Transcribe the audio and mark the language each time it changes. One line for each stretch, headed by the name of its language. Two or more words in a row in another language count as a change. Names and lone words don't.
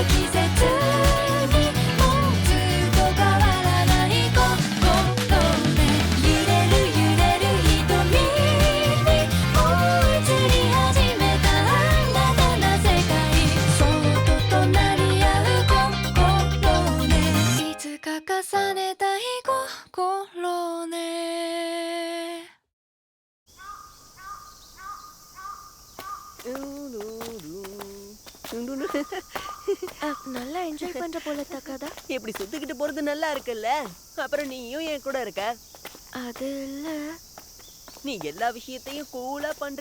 Japanese: 季節にもうずっと変わらない心で揺れる揺れる瞳にもう移り始めた新たな世界そっと隣り合う心ねいつか重ねたい心ね
Tamil: நல்லா என்ஜாய் பண்ற போல தக்காதா. இப்படி சுத்திக்கிட்டு போறது நல்லா இருக்குல்ல. அப்புறம் நீயும் என் கூட இருக்க. அது இல்ல. நீ எல்லா விஷயத்தையும் கூலா பண்ற.